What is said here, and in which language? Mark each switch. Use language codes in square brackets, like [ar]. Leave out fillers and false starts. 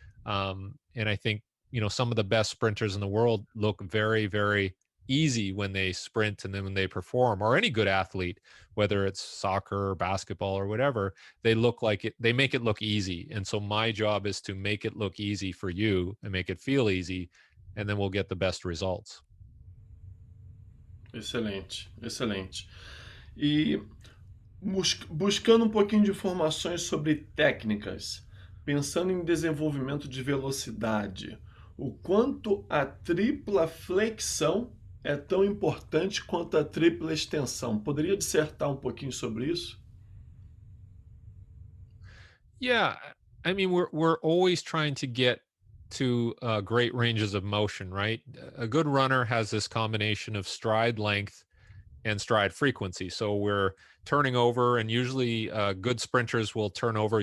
[en] And I think, some of the best sprinters in the world look very, very easy when they sprint and then when they perform, or any good athlete, whether it's soccer or basketball or whatever, they look like it, they make it look easy. And so my job is to make it look easy for you and make it feel easy, and then we'll get the best results. [pt] Excelente, excelente. E buscando um pouquinho de informações sobre técnicas, pensando em desenvolvimento de velocidade, o quanto a tripla flexão é tão importante quanto a tripla extensão. Poderia dissertar um pouquinho sobre isso? [en] Yeah, I mean, we're always trying to get to great ranges of motion, right? A good runner has this combination of stride length and stride frequency. So we're turning over, and usually good sprinters will turn over.